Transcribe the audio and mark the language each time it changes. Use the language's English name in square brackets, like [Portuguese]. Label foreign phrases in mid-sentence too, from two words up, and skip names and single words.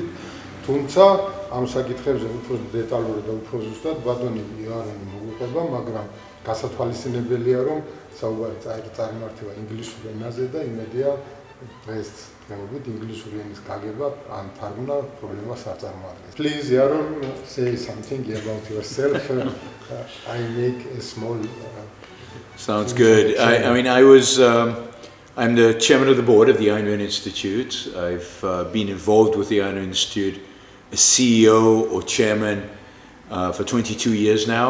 [Georgian] თუმცა ამ საკითხებზე უფრო დეტალურად და უფრო ზუსტად ბატონი იარონი მოგვიყვება, მაგრამ გასათვალისწინებელია, რომ საუბარი წარმართება ინგლისურ ენაზე და იმედია დღეს თქვენობით ინგლისური ენის გაგება ან თარგმნა პრობლემას არ წარმოადგენს. [English] Please, Yaron, say something about yourself. I make a small. Sounds good. I mean, I'm the chairman of the board of the Ayn Rand Institute. I've been involved with the Ayn Rand Institute as CEO or chairman for 22 years now.